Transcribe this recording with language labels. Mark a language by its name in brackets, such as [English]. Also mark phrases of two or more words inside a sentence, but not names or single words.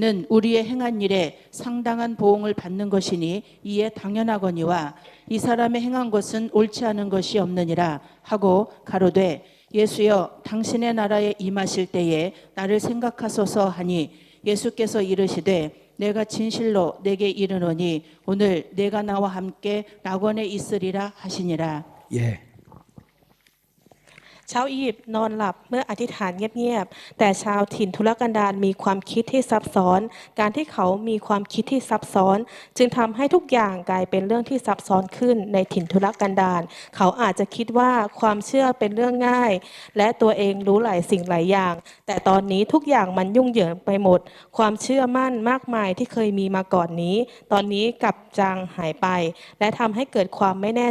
[Korean] 우리의 행한 일에 상당한 보응을 받는 것이니 이에 당연하거니와 이 사람의 행한 것은 옳지 않은 것이 없느니라 하고 가로되 예수여 당신의 나라에 임하실 때에 나를 생각하소서 하니 예수께서 이르시되 내가 진실로 내게 이르노니 오늘 내가 나와 함께 낙원에 있으리라 하시니라. 예. [Thai] ชาวอียิปต์นอนหลับเมื่ออธิษฐานเงียบๆแต่ชาวถิ่นทุรกันดารมีความคิดที่ซับซ้อน การที่เขามีความคิดที่ซับซ้อน จึงทำให้ทุกอย่างกลายเป็นเรื่องที่ซับซ้อนขึ้นในถิ่นทุรกันดารเขาอาจจะคิดว่าความเชื่อเป็นเรื่องง่าย และตัวเองรู้หลายสิ่งหลายอย่าง แต่ตอนนี้ทุกอย่างมันยุ่งเหยิงไปหมด ความเชื่อมั่นมากมายที่เคยมีมาก่อนนี้ ตอนนี้กลับจางหายไป และทำให้เกิดความไม่แน่